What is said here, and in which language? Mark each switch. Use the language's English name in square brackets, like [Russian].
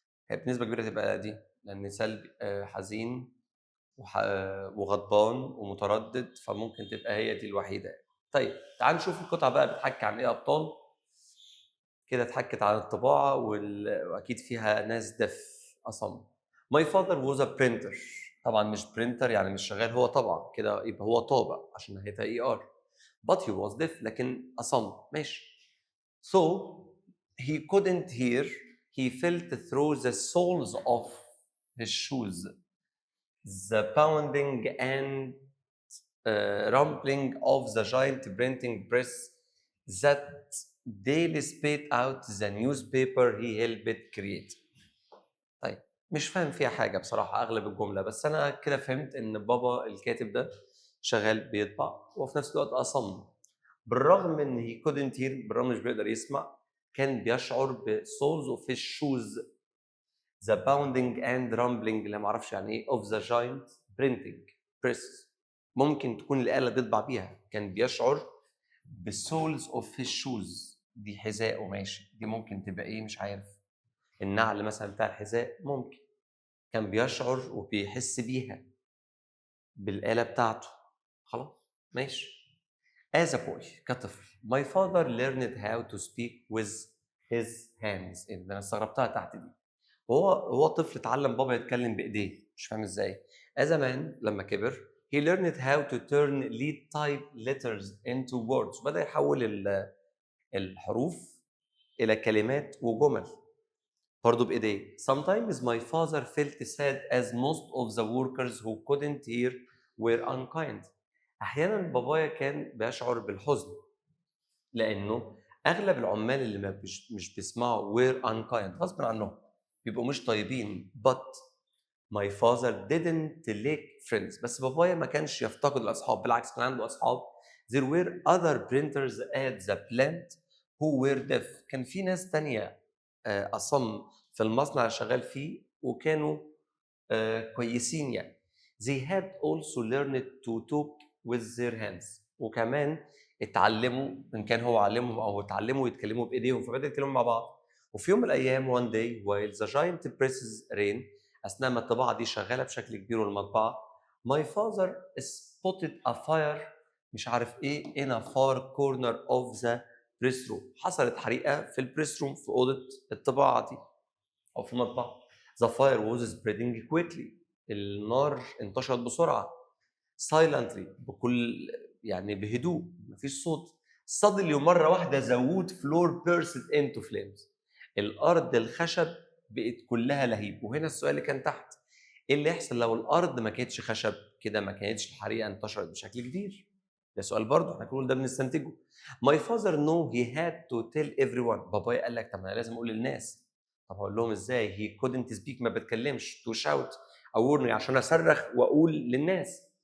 [Arabic] هي بنسبة كبيرة تبقى دي، لأن سلبي حزين وغضبان ومتردد، فممكن تبقى هي دي الوحيدة. طيب تعال نشوف القطعة بقى بتحكي عن ايه أبطال. كده اتحكت عن الطباعة وأكيد فيها ناس دف أصم. [English] My father was a printer. [Arabic] طبعا مش printer يعني مش شغال، هو طبعا كده يبقى هو طابع عشان نهايتها ER. [English] But he was deaf، [Arabic] لكن أصم ماشي. [English] So he couldn't hear. He felt through the soles of his shoes the pounding and rumbling of the giant printing press that daily spit out the newspaper he helped create. [Arabic] طيب مش فاهم فيها حاجة بصراحة أغلب الجملة، بس أنا كده فهمت إن بابا الكاتب ده شغال بيطبع وفي نفس الوقت أصم. بالرغم إن [English] he couldn't hear، [Arabic] بالرغم مش بيقدر يسمع، كان بيشعر ب [English] soles of his shoes the pounding and rumbling [Arabic] اللي ما اعرفش يعني ايه [English] of the giant printing press. [Arabic] ممكن تكون الآلة بيطبع بيها. كان بيشعر ب [English] soles of his shoes، [Arabic] دي حذاء ماشي، دي ممكن تبقى ايه مش عارف، النعل مثلا بتاع الحذاء ممكن. كان بيشعر وبيحس بيها بالآلة بتاعته. خلاص ماشي. [English] As a boy، [Arabic] كطفل [English] my father learned how to speak with his hands. [Arabic] إيه ده، أنا استغربتها تحت دي. هو طفل اتعلم بابا يتكلم بايديه، مش فاهم ازاي. [English] As a man [Arabic] لما كبر [English] he learned how to turn lead type letters into words. [Arabic] بدأ يحول الحروف إلى كلمات وجمل برضه بإيديه. [English] Sometimes my father felt sad as most of the workers who couldn't hear were unkind. [Arabic] أحيانا بابايا كان بيشعر بالحزن لأنه أغلب العمال اللي مش بيسمعوا [English] were unkind [Arabic] غصب عنهم، بيبقوا مش طيبين. [English] But my father didn't lack friends. [Arabic] بس بابايا ما كانش يفتقد الأصحاب، بالعكس كان عنده أصحاب. [English] There were other printers at the plant who were deaf. [Arabic] كان في ناس تانية أصم في المصنع اللي شغال فيه وكانوا كويسين يعني. [English] They had also learned to talk with their hands. [Arabic] وكمان اتعلموا، إن كان هو علمهم أو اتعلموا يتكلموا بإيديهم، فبدأوا يتكلموا مع بعض. وفي يوم من الأيام [English] one day while the giant presses rain، [Arabic] أثناء ما الطباعة دي شغالة بشكل كبير والمطبعة، [English] my father spotted a fire [Arabic] مش عارف إيه [English] in a far corner of the press room. [Arabic] حصلت حريقة في البريس روم، في أوضة الطباعة دي أو في المطبعة. [English] The fire was spreading quickly. [Arabic] النار انتشرت بسرعة. [English] Silently، [Arabic] بكل يعني بهدوء، مفيش صوت. [English] Suddenly، [Arabic] مرة واحدة [English] the wood floor burst into flames. [Arabic] الأرض الخشب بقت كلها لهيب. وهنا السؤال اللي كان تحت، إيه اللي يحصل لو الأرض ما كانتش خشب؟ كده ما كانتش الحريقة انتشرت بشكل كبير. ده سؤال برضه احنا كل ده بنستنتجه. [English] My father knew he had to tell everyone. [Arabic] بابايا قال لك طب انا لازم اقول للناس. طب هقول لهم ازاي؟ [English] he couldn't speak، [Arabic] ما بتكلمش. [English] to shout [Arabic] أو عشان اصرخ واقول للناس.